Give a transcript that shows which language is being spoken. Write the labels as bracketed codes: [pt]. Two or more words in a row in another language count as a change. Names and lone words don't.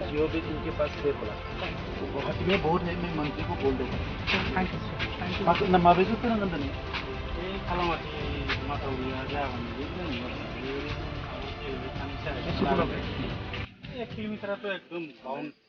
[hi] जो भी इनके पास है बोला गुवाहाटी में बहुत है मैं मंत्री को बोल दूँगा [en] thank you sir [brx] ना माबेखौ फोरोंगोन दिनै [hi] एक किलोमीटर तो एकदम बाउंड